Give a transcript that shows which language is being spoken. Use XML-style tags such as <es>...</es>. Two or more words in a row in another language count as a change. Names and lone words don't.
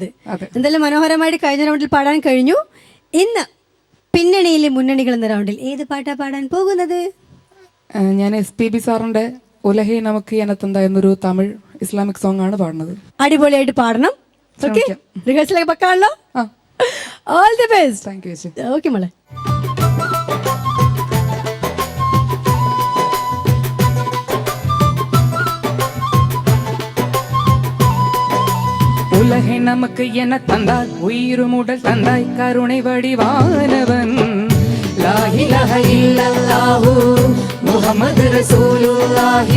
<ml>എന്തായാലും മനോഹരമായിട്ട് കഴിഞ്ഞ റൗണ്ടിൽ പാടാൻ കഴിഞ്ഞു. ഇന്ന് പിന്നണിയിലെ മുന്നണികൾ എന്ന റൗണ്ടിൽ ഏത് പാട്ടാ പാടാൻ പോകുന്നത്? ഞാൻ SPB സാറിന്റെ ഉലഹേ നമുക്ക് എനത്തന്ത എന്നൊരു തമിഴ്</ml> <en>Islamic song</en> <ml>ആണ് പാടുന്നത്. അടിപൊളിയായിട്ട് പാടണം. ഓക്കെ, റിഹേഴ്സലൊക്കെ പക്കാണല്ലോ.</ml> <en>All the best. Thank you ചേച്ചി.</en> <ml>ഓക്കെ മോളെ.</ml> <ta>உலகை நமக்கு என தந்தாய், உயிரும் உடல் தந்தாய், கருணை வடிவானவன்.</ta> <ar>لا إله إلا الله محمد رسول الله.</ar>